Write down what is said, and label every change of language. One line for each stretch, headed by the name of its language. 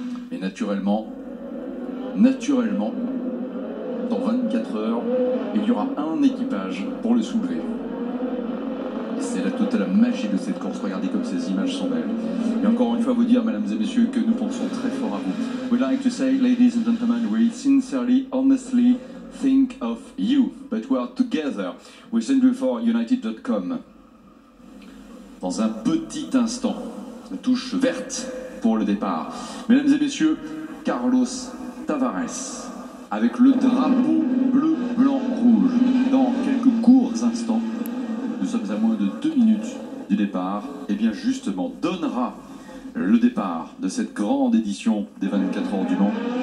French: Et naturellement, dans 24 heures, il y aura un équipage pour le soulever. Et c'est la totale magie de cette course. Regardez comme ces images sont belles. Et encore une fois, vous dire, mesdames et messieurs, que nous pensons très fort à vous.
English: We'd like to say, ladies and gentlemen, we sincerely, honestly, think of you, but we are together with Central4United.com.
French: Dans un petit instant, la touche verte pour le départ. Mesdames et messieurs, Carlos Tavares, avec le drapeau bleu, blanc, rouge. Dans quelques courts instants, nous sommes à moins de 2 minutes du départ, et bien justement donnera le départ de cette grande édition des 24 heures du Mans.